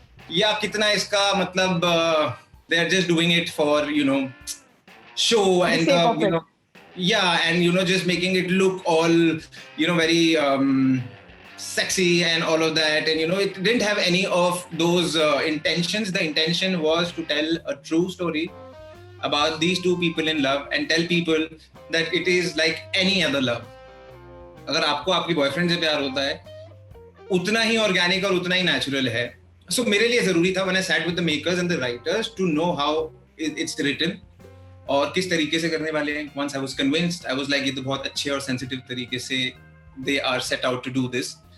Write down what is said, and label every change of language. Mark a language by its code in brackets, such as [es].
[hi] या कितना इसका मतलब [en] they are just doing it for show and and just making it look all very sexy and all of that, and it didn't have any of those intentions. The intention was to tell a true story about these two people in love and tell people that it is like any other love. [hi] अगर आपको आपकी boyfriend से प्यार होता है उतना ही organic और उतना ही नेचुरल है. सो मेरे लिए जरूरी था [en] when I sat with the makers and the writers to know how it's written [hi] और किस तरीके से करने वाले हैं. [en] Once I was convinced, I was like [hi] ये तो बहुत अच्छे और sensitive तरीके से [en] they are set out to do this.